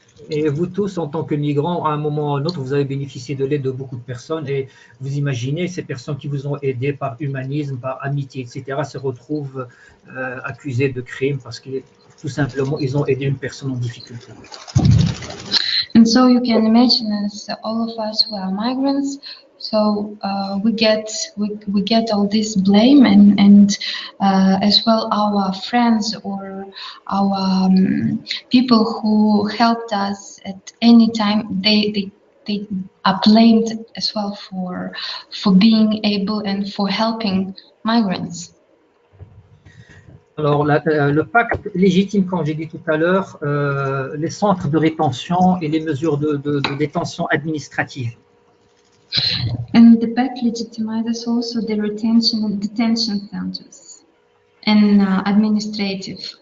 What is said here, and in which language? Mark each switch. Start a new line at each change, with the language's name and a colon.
French: Et vous tous, en tant que migrants, à un moment ou à un autre, vous avez bénéficié de l'aide de beaucoup de personnes et vous imaginez ces personnes qui vous ont aidé par humanisme, par amitié, etc., se retrouvent accusées de crimes parce que tout simplement, ils ont aidé une personne en difficulté.
English: And so you can imagine, as all of us who are migrants, so we get all this blame, and as well our friends or our people who helped us at any time, they are blamed as well for being able and for helping migrants.
French: Alors, le pacte légitime, comme j'ai dit tout à l'heure, les centres de rétention et les mesures de détention administrative.
English: And the pact legitimizes also the detention centers and administrative.